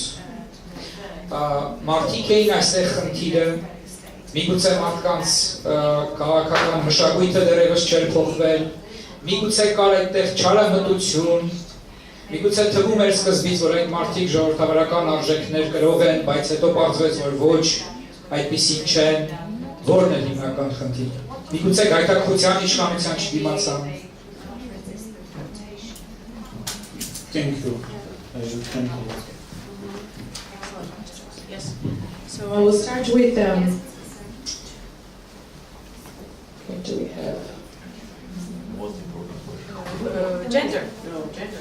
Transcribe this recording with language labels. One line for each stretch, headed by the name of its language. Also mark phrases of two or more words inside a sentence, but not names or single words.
Armenian: Մարդիկ էին այստեղ խնդիրը, միգուցե մարդկանց քաղաքական մշակույթը դեռևս չէր փոխվել, միգուցե կար այդտեղ չարամտություն, միգուցե թվում էր սկզբից, որ այդ մարդիկ ժողովրդավարական արժեքներ կրող են, բայց հետո պարզվեց, որ ոչ, այդպիսին չեն, որն է հիմնական խնդիրը։ Միգուցե գայթակղության իշխանության չդիմացան։
English: Thank you. Yes. So I will start with what do we have? Gender. No, gender.